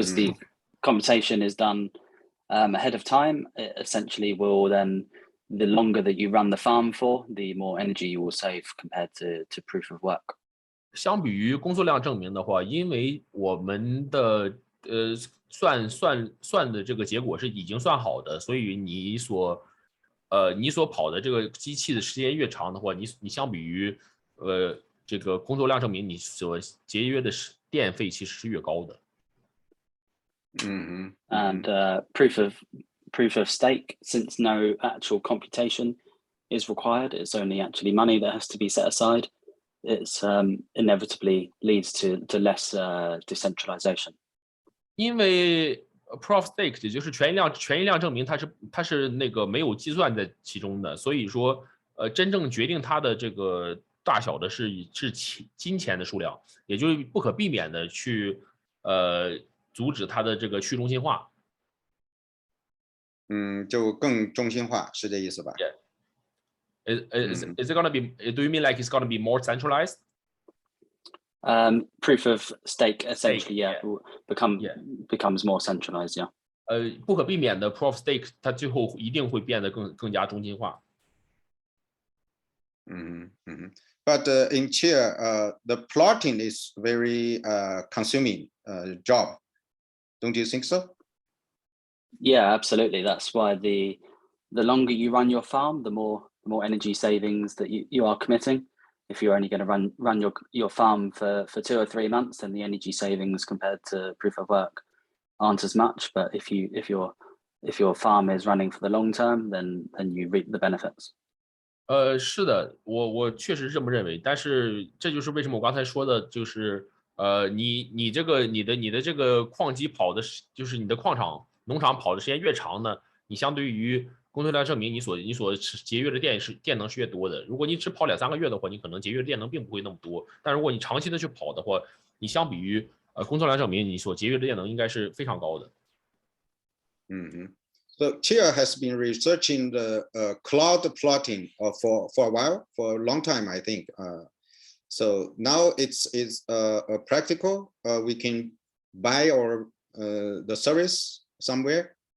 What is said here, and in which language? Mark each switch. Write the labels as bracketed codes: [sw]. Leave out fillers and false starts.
[en] Because the computation is done ahead of time, it essentially will then, the longer that you run the farm for, the more energy you will save compared to proof of work. [zh] 相比于工作量证明的话，因为我们的算的这个结果是已经算好的，所以你所跑的这个机器的时间越长的话，你相比于这个工作量证明，你所节约的电费其实是越高的。 [en] And proof of stake, since no actual computation is required, it's only actually money that has to be set aside. It's inevitably leads to less decentralization. [zh] 因为 proof of stake 也就是权益量证明，它是那个没有计算在其中的，所以说真正决定它的这个大小的是金钱的数量，也就是不可避免的去阻止它的这个去中心化。就更中心化，是这意思吧？ [en] Is it gonna be? Do you mean like it's gonna be more centralized? Proof of stake essentially, yeah. becomes more centralized, yeah. [zh] 不可避免的 proof of stake 它最后一定会变得更加中心化。 [en] But in Chia, the plotting is very consuming job. Don't you think so? Yeah, absolutely. That's why the longer you run your farm, the more energy savings that you are committing. If you're only going to run your farm for 2 or 3 months, then the energy savings compared to proof of work aren't as much. But if your farm is running for the long term, then you reap the benefits. [zh] 是的，我确实这么认为，但是这就是为什么我刚才说的，就是你的这个矿机跑的就是你的农场跑的时间越长呢，你相对于工作量证明你所节约的电能是越多的。如果你只跑2、3个月的话，你可能节约的电能并不会那么多。但如果你长期的去跑的话，你相比于工作量证明，你所节约的电能应该是非常高的。 [en] So Chia has been researching the cloud plotting for a while, for a long time, I think. So now it's practical. We can buy the service somewhere.